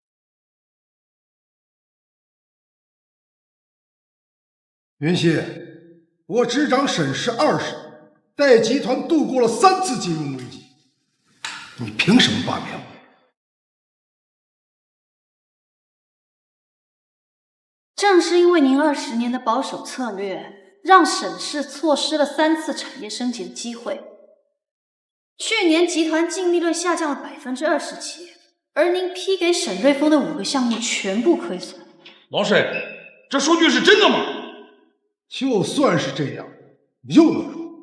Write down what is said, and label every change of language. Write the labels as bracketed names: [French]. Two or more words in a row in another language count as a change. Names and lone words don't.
[Chinese] 云溪，我执掌沈氏20年，带集团度过了3次金融危机，你凭什么罢免我？正是因为您20年的保守策略，让沈氏錯失了3次產業升級的機會。去年集團淨利潤下降了27%，而您批給沈瑞豐的5個項目全部虧損。老沈，這數據是真的嗎？就算是這樣，又能如何？